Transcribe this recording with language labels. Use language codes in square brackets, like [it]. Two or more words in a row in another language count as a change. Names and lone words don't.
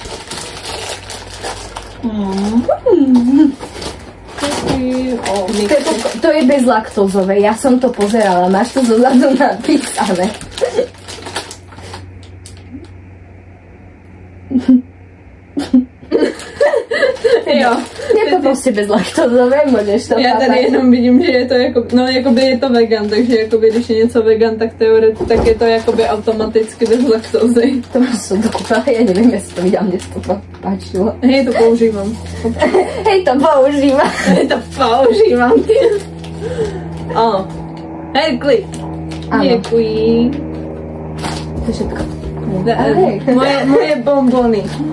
[sk] To je bezlaktózové, ja som to pozerala, máš to zozadu napísané. [cs] Jo. Je to prostě bezlaktózové, můžeš to Já tady jenom vidím, že je to jako, no jakoby je to vegan, takže jakoby když je něco vegan, tak teoreticky tak je to jakoby automaticky bez laktózy. [sk] To som to kúpila, ja neviem, jestli to videla, mne to páčilo. Hej, to používam. Hej, to používam. Áno. Hej, klik. [cs] Děkuji. [sk] To je všetko. Moje bombony.